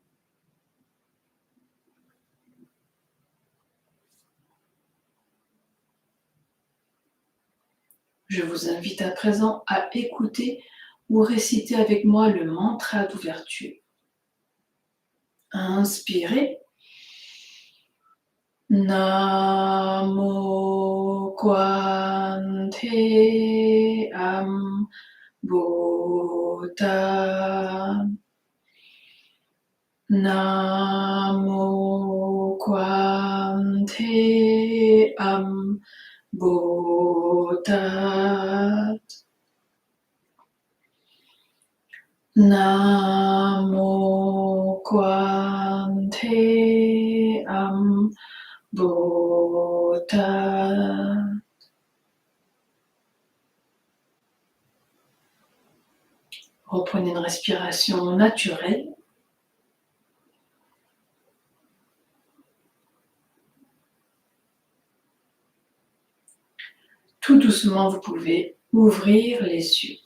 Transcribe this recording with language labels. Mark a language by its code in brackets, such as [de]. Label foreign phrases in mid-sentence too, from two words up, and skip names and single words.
[fr] Je vous invite à présent à écouter ou réciter avec moi le mantra d'ouverture. Inspirez. [pi] Namo Kwante Am Bhota. Namo Kwante Am Bhota. Namo Kwante Am Bhota. [fr] Reprenez une respiration naturelle. Tout doucement, vous pouvez ouvrir les yeux.